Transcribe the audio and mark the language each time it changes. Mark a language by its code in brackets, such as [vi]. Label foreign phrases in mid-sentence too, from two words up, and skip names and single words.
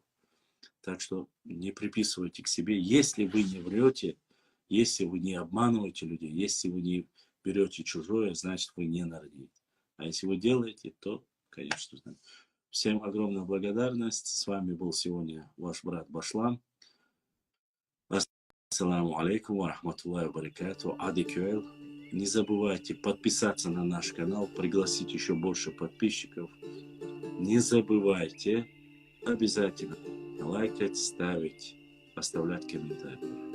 [ru] Так что не приписывайте к себе. Если вы не врете, если вы не обманываете людей, если вы не берете чужое, значит вы не нарнийцы. А если вы делаете, то, конечно, знаете. Всем огромная благодарность. С вами был сегодня ваш брат Башлам. [ar] السلام عليكم ورحمة الله وبركاته. Адикюэл. [ru] Не забывайте подписаться на наш канал, пригласить еще больше подписчиков. Не забывайте обязательно лайкать, ставить, оставлять комментарии.